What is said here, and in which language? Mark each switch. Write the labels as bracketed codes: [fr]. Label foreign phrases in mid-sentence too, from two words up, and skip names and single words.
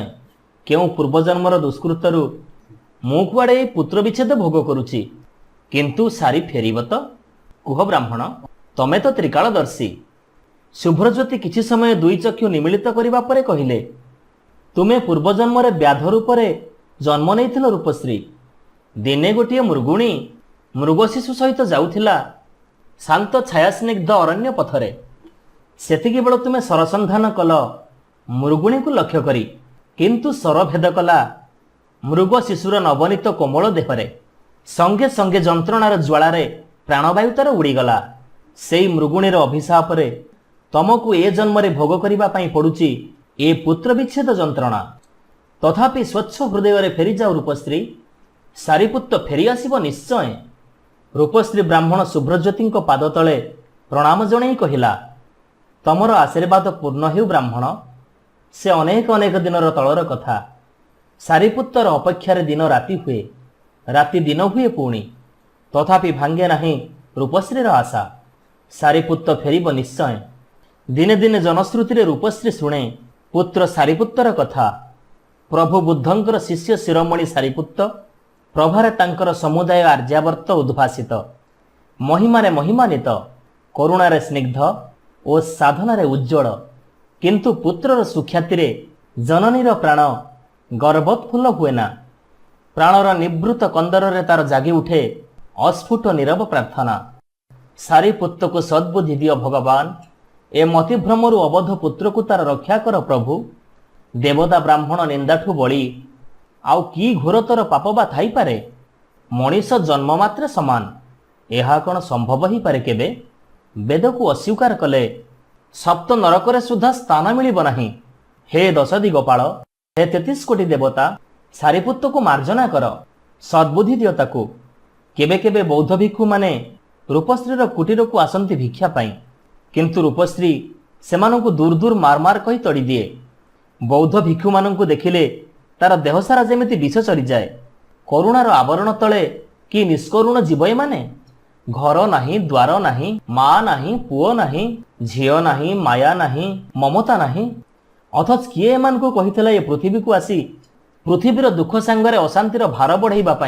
[or] କେଉଁ ପୂର୍ବଜନ୍ମର ଦୁଷ୍କୃତରୁ ମୁଁ କୁଆଡେ ପୁତ୍ର ବିଚ୍ଛେଦ ଭୋଗ କରୁଛି, କିନ୍ତୁ ସାରି ଫେରିବ ତ? କୁହ ବ୍ରାହ୍ମଣ, ତମେ ତ ତ୍ରିକାଳଦର୍ଶୀ। ଶୁଭ୍ରଜ୍ୟୋତି କିଛି ସମୟ ଦୁଇ ଚକ୍ଷୁ ନିମିଳିତ କରିବା ପରେ କହିଲେ, ତୁମେ ପୂର୍ବଜନ୍ମ ରେ ବ୍ୟାଧ ରୂପରେ ଜନ୍ମ ନେଇଥିଲ ରୂପଶ୍ରୀ। ଦିନେ ଗୋଟିଏ ମୃଗୁଣୀ ମୃଗ ଶିଶୁ ସହିତ ଯାଉଥିଲା ଶାନ୍ତ ଛାୟାସ୍ନିଗ୍ଧ ଅରଣ୍ୟ ପଥରେ। ସେତିକି ବେଳ ତୁମେ ଶରସନ୍ଧାନ କଲ ମୃଗୁଣୀ କୁ ଲକ୍ଷ୍ୟ କରି, କିନ୍ତୁ ଶରଭେଦ କଲା ମୃଗ ଶିଶୁର ନବନୀତ କୋମଳ ଦେହରେ। ସଙ୍ଗେ ସଙ୍ଗେ ଯନ୍ତ୍ରଣାର ଜ୍ୱାଳାରେ ପ୍ରାଣବାୟୁ ତାର ଉଡ଼ିଗଲା। ସେଇ ମୃଗୁଣୀର ଅଭିଶାପ ରେ ତମକୁ ଏ ଜନ୍ମ ରେ ଭୋଗ କରିବା ପାଇଁ ପଡୁଛି ଏ ପୁତ୍ର ବିଚ୍ଛେଦ ଯନ୍ତ୍ରଣା। ତଥାପି ସ୍ୱଚ୍ଛ ହୃଦୟ ରେ ଫେରି ଯାଅ ରୂପଶ୍ରୀ, ସାରିପୁତ୍ତ ଫେରି ଆସିବ ନିଶ୍ଚୟ। ରୂପଶ୍ରୀ ବ୍ରାହ୍ମଣ ଶୁଭ୍ରଜ୍ୟୋତି ପାଦ ତଳେ ପ୍ରଣାମ ଜଣାଇ କହିଲା, ତମର ଆଶୀର୍ବାଦ ପୂର୍ଣ୍ଣ ହେଉ ବ୍ରାହ୍ମଣ। ସେ ଅନେକ ଅନେକ ଦିନର ତଳର କଥା। ସାରିପୁତ୍ତର ଅପେକ୍ଷାର ଦିନ ରାତି ହୁଏ, ରାତି ଦିନ ହୁଏ ପୁଣି, ତଥାପି ଭାଙ୍ଗେ ନାହିଁ ରୂପଶ୍ରୀର ଆଶା। ସାରିପୁତ୍ତ ଫେରିବ ନିଶ୍ଚୟ। ଦିନେ ଦିନେ ଜନଶ୍ରୁତି ରୂପଶ୍ରୀ ଶୁଣେ ପୁତ୍ର ସାରିପୁତ୍ତର କଥା। ପ୍ରଭୁ ବୁଦ୍ଧଙ୍କର ଶିଷ୍ୟ ଶିରୋମଣି ସାରିପୁତ୍ତ, ପ୍ରଭାରେ ତାଙ୍କର ସମୁଦାୟ ଆର୍ଯ୍ୟାବର୍ତ୍ତ ଉଦ୍ଭାସିତ। ମହିମାରେ ମହିମାନ୍ୱିତ, କରୁଣାରେ ସ୍ନିଗ୍ଧ ଔର ସାଧନାରେ ଉଜ୍ଜ୍ୱଳ। କିନ୍ତୁ ପୁତ୍ରର ସୁଖ୍ୟାତି ଜନନୀର ପ୍ରାଣ ଗର୍ଭୋତ୍ଫୁଲ୍ଲ ହୁଏ ନା। ପ୍ରାଣର ନିଭୃତ କନ୍ଦର ତାର ଜାଗି ଉଠେ ଅସ୍ଫୁଟ ନୀରବ ପ୍ରାର୍ଥନା, ସାରିପୁତ୍ତ କୁ ସଦ୍ବୁଦ୍ଧି ଦିଅ ଭଗବାନ। ଏ ମତିଭ୍ରମରୁ ଅବଧ ପୁତ୍ର କୁ ତାର ରକ୍ଷା କର ପ୍ରଭୁ। ଦେବତା ବ୍ରାହ୍ମଣ ନିନ୍ଦାଠୁ ବଡ଼ି ଆଉ କି ଘୋରତର ପାପ ବା ଥାଇ ପାରେ? ମଣିଷ ଜନ୍ମ ମାତ୍ରେ ସମାନ, ଏହା କେଉଁ ସମ୍ଭବ ହି ପାରେ କେବେ? ବେଦ କୁ ଅସ୍ୱୀକାର କଲେ ସପ୍ତ ନରକରେ ସୁଦ୍ଧା ସ୍ଥାନ ମିଳିବ ନାହିଁ। ହେ ଦଶଦି ଗୋପାଳ, ହେ 33 କୋଟି ଦେବତା, ସାରିପୁତ୍ତ କୁ ମାର୍ଜନା କର, ସଦ୍ବୁଦ୍ଧି ଦିଅ ତାକୁ। କେବେ କେବେ ବୌଦ୍ଧ ଭିକ୍ଷୁ ମାନେ ରୂପଶ୍ରୀର କୁଟୀର କୁ ଆସନ୍ତି ଭିକ୍ଷା ପାଇ, କିନ୍ତୁ ରୂପଶ୍ରୀ ସେମାନଙ୍କୁ ଦୂର ଦୂର ମାର ମାର କହି ତଡ଼ି ଦିଏ। ବୌଦ୍ଧ ଭିକ୍ଷୁ ମାନଙ୍କୁ ଦେଖିଲେ ତାର ଦେହ ସାରା ଯେମିତି ବିଷ ଚରିଯାଏ। କରୁଣାର ଆବରଣ ତଳେ କି ନିଷ୍କରୁଣ ଜୀବ ଏମାନେ। ଘର ନାହିଁ, ଦ୍ୱାର ନାହିଁ, ମା ନାହିଁ, ପୁଅ ନାହିଁ, ଝିଅ ନାହିଁ, ମାୟା ନାହିଁ, ମମତା ନାହିଁ। ଅଥଚ କିଏ ଏମାନଙ୍କୁ କହିଥିଲା ଏ ପୃଥିବୀକୁ ଆସି ପୃଥିବୀର ଦୁଃଖ ସାଙ୍ଗରେ ଅଶାନ୍ତିର ଭାର ବଢ଼ାଇବା ପାଇଁ?